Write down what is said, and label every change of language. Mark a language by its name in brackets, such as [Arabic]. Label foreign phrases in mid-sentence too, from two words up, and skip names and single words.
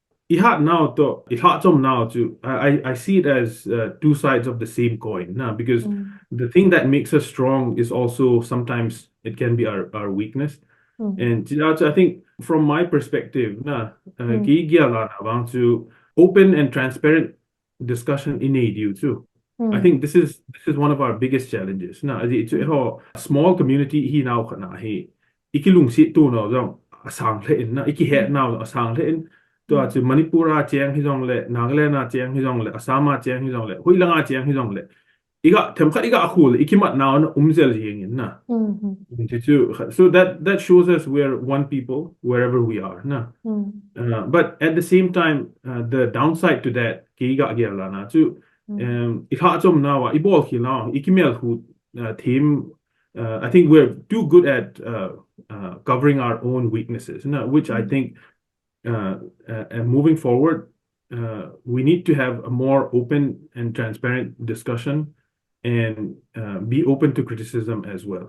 [English] I see it as two sides of the same coin now, because the thing that makes us strong is also sometimes it can be our weakness. And I think from my perspective, I want to open and transparent discussion in ADU too. I think this is one of our biggest challenges. Now, it's a small community [Thado Chin] he now he ikilung si tu no jong asang le in na iki het now asang le in to a chu Manipura chiang hi jong le Nagaland chiang hi jong le Assam chiang hi jong le Huilanga chiang hi jong le iga temkhat iga akhul ikimat now na umzel yeng in na. [English] So that shows us we're one people wherever we are. Na. But at the same time, the downside to that, [Thado Chin] kiga gyala na too. Ikhatom now, ibol now, ikimel who team. [English] I think we're too good at covering our own weaknesses, which I think and moving forward, we need to have a more open and transparent discussion and be open to criticism as well.